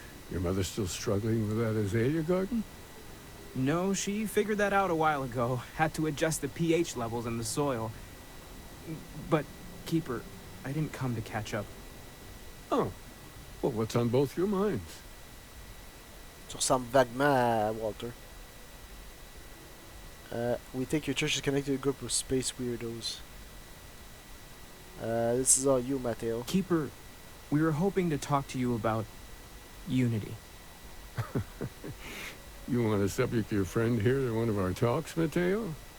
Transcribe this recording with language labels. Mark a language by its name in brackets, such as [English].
[English] Your mother still struggling with that azalea garden? No, she figured that out a while ago. Had to adjust the pH levels in the soil. But, Keeper, I didn't come to catch up. Oh. Well, what's on both your minds? [French] Tu ressembles vaguement à Walter. [English] We think your church is connected to a group of space weirdos. This is all you, Matteo. Keeper, we were hoping to talk to you about unity. You want to subject your friend here to one of our talks, Mateo?